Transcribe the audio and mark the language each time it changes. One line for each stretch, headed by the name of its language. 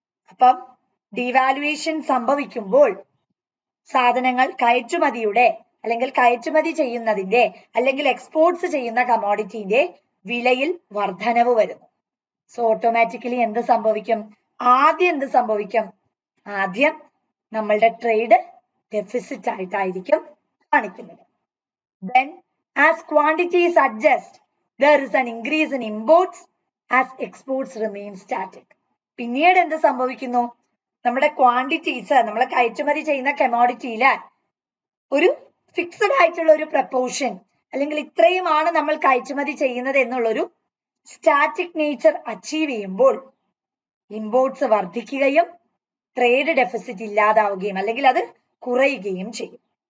Malayalam: അപ്പം ഡിവാലുവേഷൻ സംഭവിക്കുമ്പോൾ സാധനങ്ങൾ കയറ്റുമതിയുടെ അല്ലെങ്കിൽ കയറ്റുമതി ചെയ്യുന്നതിന്റെ അല്ലെങ്കിൽ എക്സ്പോർട്ട്സ് ചെയ്യുന്ന കമോഡിറ്റിന്റെ വിലയിൽ വർധനവ് വരുന്നു. സോ ഓട്ടോമാറ്റിക്കലി എന്ത് സംഭവിക്കും? ആദ്യം എന്ത് സംഭവിക്കും? ആദ്യം നമ്മളുടെ ട്രേഡ് ഡെഫിസിറ്റ് ആയിട്ടായിരിക്കും കാണിക്കുന്നത്.
English: Then as quantities adjust, there is an increase in imports as exports remain static.
Malayalam: പിന്നീട് എന്ത് സംഭവിക്കുന്നു? നമ്മുടെ ക്വാണ്ടിറ്റീസ്, നമ്മളെ കയറ്റുമതി ചെയ്യുന്ന കമോഡിറ്റിയില് ഒരു ഫിക്സഡ് ആയിട്ടുള്ള ഒരു പ്രപ്പോർഷൻ അല്ലെങ്കിൽ ഇത്രയുമാണ് നമ്മൾ കയറ്റുമതി ചെയ്യുന്നത് എന്നുള്ളൊരു സ്റ്റാറ്റിക് നേച്ചർ അച്ചീവ് ചെയ്യുമ്പോൾ ഇമ്പോർട്ട്സ് വർദ്ധിക്കുകയും ട്രേഡ് ഡെഫിസിറ്റ് ഇല്ലാതാവുകയും അല്ലെങ്കിൽ അത് കുറയുകയും ചെയ്യും.